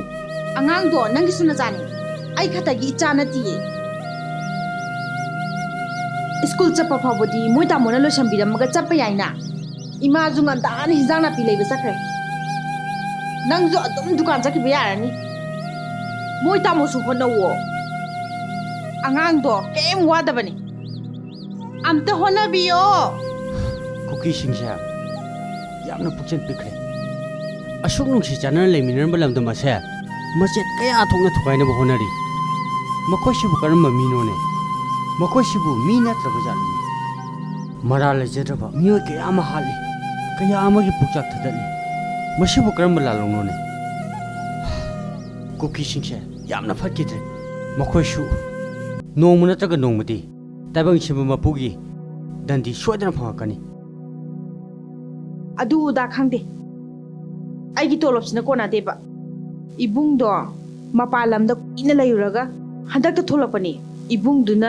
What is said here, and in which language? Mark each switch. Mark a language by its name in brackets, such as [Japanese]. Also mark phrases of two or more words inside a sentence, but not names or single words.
[Manipuri] अंगांग दो नंगी सुना जानी आई खतगी इचा नतिये स्कूल चप्पा फावबदी मोय तामोना लो शंबिरमगा चप्पा याइना इमा जुंगन दान हिजाना पि लेबे सकरे नंगजो अदुम दुकान चकिबे यारनी मोय तामोसु होनवो अंगांग दो केम वादबनी अमते होनबियो कुकी सिंगसा यामना पुक्चन पिखरे अशोक नुंगसी चानन लेमिनरन बलमद मसे मचेत कया थोंगना थुकाइनबो होनरी मखोसिबु करम मिनोने मखोसिबु मी नत्रबो जालु मरा लेजरबा मियो कया मा हाली कया अमगी पुक्चाक थदली ꯃꯁꯤꯕꯨ ꯀꯔꯝꯕ ꯂꯥꯜꯂꯧꯅꯣꯅꯦ ꯀꯨꯀꯤꯁꯤꯡꯁꯦ ꯌꯥꯝꯅ ꯐꯠꯈꯤꯗ꯭ꯔꯦ ꯃꯈꯣꯏꯁꯨ ꯅꯣꯡꯃ ꯅꯠꯇ꯭ꯔꯒ ꯅꯣꯡꯃꯗꯤ ꯇꯥꯏꯕꯪ ꯁꯤꯟꯕ ꯃꯄꯨꯒꯤ ꯗꯟꯗꯤ ꯁꯣꯏꯗꯅ ꯐꯪꯉꯛꯀꯅꯤ ꯑꯗꯨ ꯑꯗꯥ ꯈꯪꯗꯦ ꯑꯩꯒꯤ ꯇꯣꯂꯣꯞꯁꯤꯅ ꯀꯣꯟꯅꯗꯦꯕ ꯏꯕꯨꯡꯗꯣ ꯃꯄꯥꯟ ꯂꯝꯗ ꯀꯨꯏꯅ ꯂꯩꯔꯨꯔꯒ ꯍꯟꯗꯛꯇ ꯊꯣꯛꯂꯛꯄꯅꯤ ꯏꯕꯨꯡꯗꯨꯅ